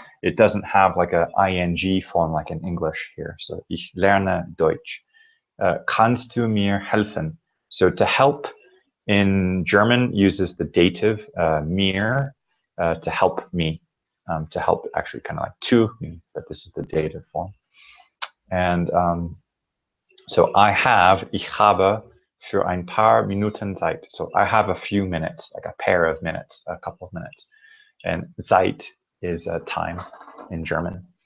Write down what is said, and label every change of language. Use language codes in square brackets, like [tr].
[en] It doesn't have like a ing form like in English here. [de] So ich lerne Deutsch. Kannst du mir helfen? [en] So to help in German uses the dative mir to help me. To help actually kind of like to me, but this is the dative form. [de] And so ich habe für ein paar Minuten Zeit. [en] So I have a few minutes, like a pair of minutes, a couple of minutes. And Zeit is time in German.